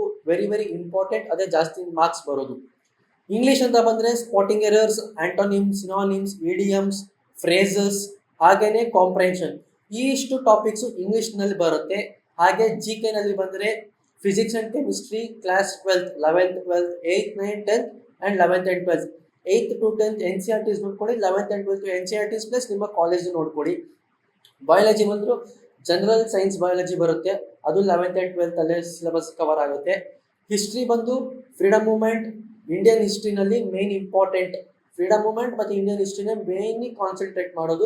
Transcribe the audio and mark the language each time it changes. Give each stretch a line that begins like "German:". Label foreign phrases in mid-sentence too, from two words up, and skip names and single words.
English: very very important,
Kannada: ಅದೇ ಜಾಸ್ತಿ ಮಾರ್ಕ್ಸ್ ಬರೋದು. ಇಂಗ್ಲೀಷ್ ಅಂತ ಬಂದರೆ
English: spotting errors, antonyms, synonyms, idioms, phrases,
Kannada: ಹಾಗೇನೆ ಕಾಂಪ್ರೆನ್ಷನ್, ಇಷ್ಟು ಟಾಪಿಕ್ಸು ಇಂಗ್ಲೀಷ್ನಲ್ಲಿ ಬರುತ್ತೆ. ಹಾಗೆ GK ನಲ್ಲಿ ಬಂದರೆ
English: physics and chemistry, class 12, 11th, 12th, 8th, 9th, 10th and 11th and 12th. 8th to 10th NCERTs
Kannada: ನೋಡ್ಕೊಳ್ಳಿ,
English: 11th and 12th NCERTs
Kannada: ಪ್ಲಸ್ ನಿಮ್ಮ ಕಾಲೇಜ್ ನೋಡ್ಕೊಳ್ಳಿ. ಬಯಾಲಜಿ ಬಂದರೂ
English: general science biology
Kannada: ಬರುತ್ತೆ, ಅದು
English: 11th and 12th
Kannada: ಅಲ್ಲೇ ಸಿಲೆಬಸ್ ಕವರ್ ಆಗುತ್ತೆ. ಹಿಸ್ಟ್ರಿ ಬಂದು
English: freedom movement,
Kannada: ಇಂಡಿಯನ್ ಹಿಸ್ಟ್ರಿನಲ್ಲಿ
English: main important. freedom movement
Kannada: ಮತ್ತು ಇಂಡಿಯನ್ ಹಿಸ್ಟ್ರಿನೇ
English: mainly concentrate
Kannada: ಮಾಡೋದು.